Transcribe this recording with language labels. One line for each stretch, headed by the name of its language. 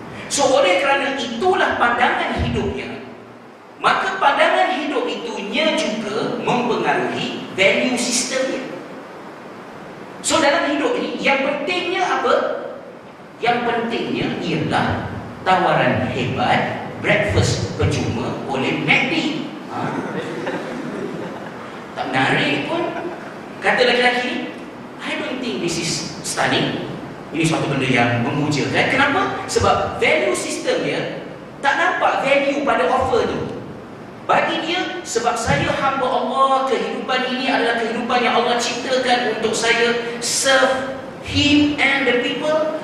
Malay: So oleh kerana itulah pandangan hidupnya, maka pandangan hidup itunya juga mempengaruhi value sistemnya. So dalam hidup ini, yang pentingnya apa? Yang pentingnya ialah tawaran hebat, breakfast percuma oleh McD. Tak menarik pun. Kata lelaki ni,
English: I don't think this is stunning.
Malay: Ini suatu benda yang memujakan. Kenapa? Sebab value system dia tak nampak value pada offer tu. Bagi dia, sebab saya hamba Allah, kehidupan ini adalah kehidupan yang Allah ciptakan untuk saya
English: serve Him and the people.